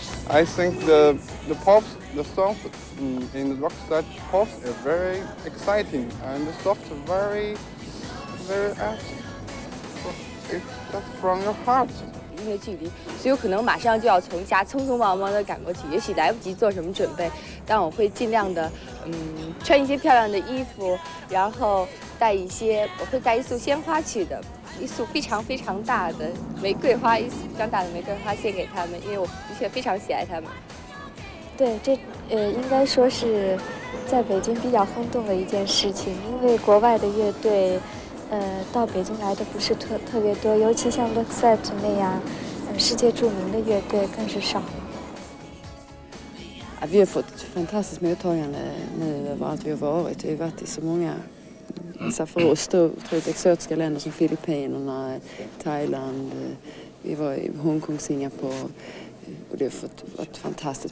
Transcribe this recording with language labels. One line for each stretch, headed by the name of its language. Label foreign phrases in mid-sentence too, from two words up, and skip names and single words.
English: I think the songs in Rocksteady pops are very exciting and the songs are very active. It's just from your heart.
Chinese: 因为距离，所以有可能马上就要从家匆匆忙忙地赶过去，也许来不及做什么准备，但我会尽量的，穿一些漂亮的衣服，然后我会带一束鲜花去的，一束非常非常大的玫瑰花，一束非常大的玫瑰花献给他们，因为我的确非常喜爱他们。对，这应该说是在北京比较轰动的一件事情，因为国外的乐队。到北京来的不是特别多，尤其像 Roxette 那样，世界著名的乐队更是少。
Swedish: Vi har fått fantastiskt mottagande nu överallt vi har varit. Vi har varit i så många, för oss då, otroligt exotiska länder som Filippinerna, Thailand. Vi var i Hongkong, Singapore. Och det har varit fantastiskt.